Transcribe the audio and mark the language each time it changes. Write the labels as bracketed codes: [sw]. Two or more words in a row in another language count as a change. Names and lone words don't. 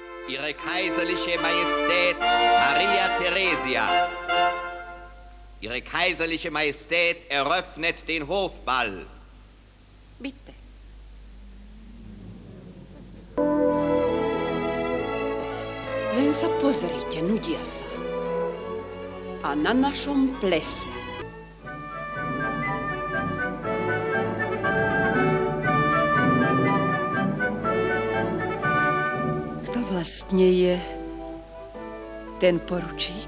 [de] Ihre kaiserliche Majestät Maria Theresia. Ihre kaiserliche Majestät eröffnet den Hofball. Bitte. [sk] Len sa pozrite, nudia sa. A na našom plese. Kto vlastne je ten poručík?